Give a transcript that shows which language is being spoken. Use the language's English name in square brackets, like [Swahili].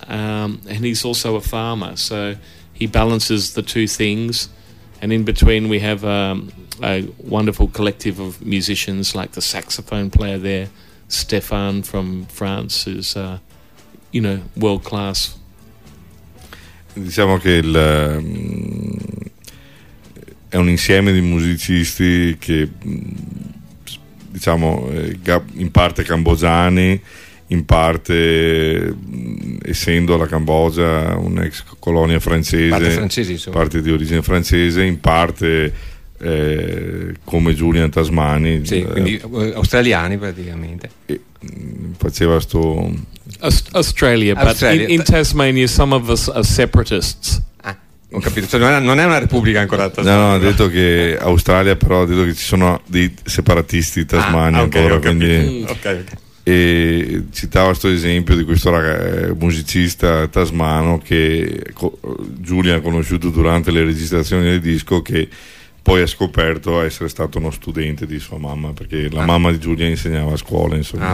[English] And he's also a farmer, so... He balances the two things, and in between we have a wonderful collective of musicians like the saxophone player there, Stefan from France, who's world class. [Italian] Diciamo che è un insieme di musicisti che diciamo in parte cambogiani. In parte, essendo la Cambogia un'ex colonia francese, parte di origine francese, in parte come Julian Tasmani. Sì, quindi australiani praticamente. Faceva sto... Australia. [English] But in Tasmania some of us are separatists. [Italian] Ho capito, cioè non è una repubblica ancora Tasmania. No, ha detto che Australia, però ha detto che ci sono dei separatisti Tasmania ancora. Ok. E citava questo esempio di questo musicista tasmano che Giulia ha conosciuto durante le registrazioni del disco, che poi ha scoperto essere stato uno studente di sua mamma, perché la mamma di Giulia insegnava a scuola, insomma.